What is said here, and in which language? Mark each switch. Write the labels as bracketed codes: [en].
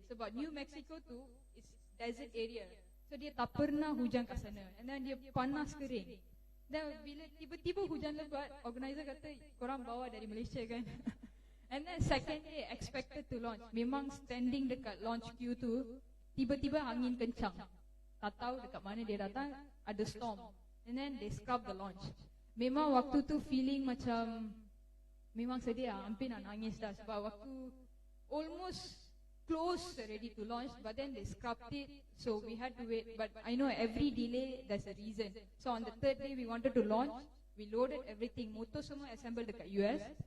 [ms] Sebab New Mexico tu [en] is desert area. [ms] So dia tak pernah hujan kat sana. [en] And then [ms] dia panas kering. Dan bila tiba-tiba hujan lebat, organizer kata, korang bawa dari Malaysia kan? [en] And then second day expected to launch. [ms] Memang standing dekat launch queue tu, tiba-tiba angin kencang. Tak tahu dekat mana dia datang, ada storm. [en] And then they scrub the launch. [ms] Memang waktu tu feeling macam, memang sedih lah, hampir nak nangis dah. [en] Sebab waktu almost close already to launch, but then they scrubbed it, so we had to wait. But I know every delay there's a reason. So on the third day we wanted to launch, we loaded everything, motor semua assemble dekat US.